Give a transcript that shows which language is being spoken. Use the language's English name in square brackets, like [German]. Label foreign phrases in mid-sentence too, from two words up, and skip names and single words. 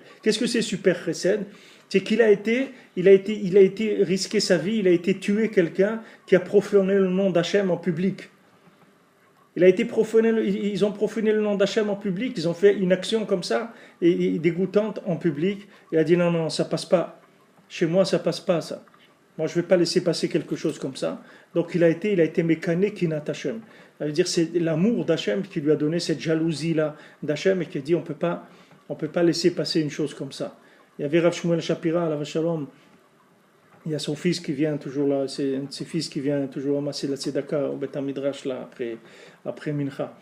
[French] Qu'est-ce que c'est super chesed? C'est qu'il a été risqué sa vie, il a été tué quelqu'un qui a profané le nom d'Hachem en public. Ils ont profané le nom d'Hachem en public, ils ont fait une action comme ça, et dégoûtante en public. Il a dit non, ça passe pas. Chez moi, ça passe pas, ça. Moi, je ne vais pas laisser passer quelque chose comme ça. Donc, il a été [Hebrew] מקנא קנאת השם. [French] Ça veut dire c'est l'amour d'Hachem qui lui a donné cette jalousie-là d'Hachem et qui a dit on peut pas laisser passer une chose comme ça. Il y avait Rav Shmuel Shapira à la Shalom. Il y a son fils qui vient toujours là. C'est un de ses fils qui vient toujours ramasser la tzedaka au [Hebrew] בית מדרש [French] là après Mincha.